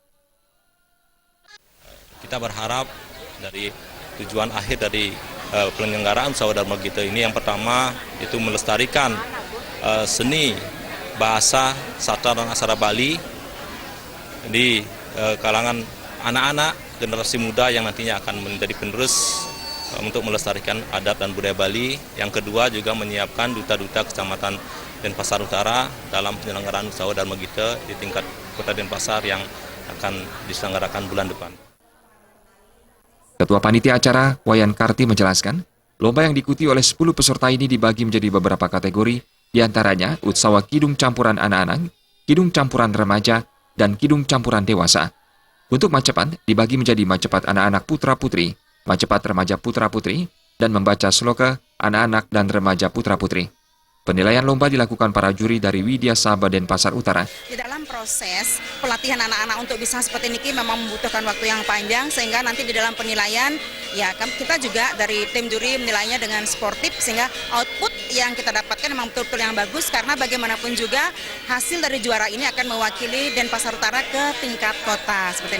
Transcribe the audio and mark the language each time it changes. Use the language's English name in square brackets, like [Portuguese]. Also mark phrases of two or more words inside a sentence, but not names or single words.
[Indonesian] Kita berharap dari tujuan akhir dari penyelenggaraan Utsawa Dharma Gita ini yang pertama itu melestarikan seni, bahasa, sastra dan aksara Bali di kalangan anak-anak generasi muda yang nantinya akan menjadi penerus untuk melestarikan adat dan budaya Bali. Yang kedua juga menyiapkan duta-duta Kecamatan Denpasar Utara dalam penyelenggaraan Utsawa Dharma Gita di tingkat Kota Denpasar yang akan diselenggarakan bulan depan. Ketua Panitia Acara, Wayan Karti menjelaskan, lomba yang diikuti oleh 10 peserta ini dibagi menjadi beberapa kategori, diantaranya Utsawa Kidung Campuran Anak-anak, Kidung Campuran Remaja, dan Kidung Campuran Dewasa. Untuk Macepat dibagi menjadi Macepat Anak-anak Putra-Putri, Macepat Remaja Putra-Putri, dan membaca sloka Anak-anak dan Remaja Putra-Putri. Penilaian lomba dilakukan para juri dari Widya Sabha Denpasar Utara. Di dalam proses pelatihan anak-anak untuk bisa seperti ini memang membutuhkan waktu yang panjang, sehingga nanti di dalam penilaian ya kita juga dari tim juri menilainya dengan sportif, sehingga output yang kita dapatkan memang betul-betul yang bagus, karena bagaimanapun juga hasil dari juara ini akan mewakili Denpasar Utara ke tingkat kota seperti ini.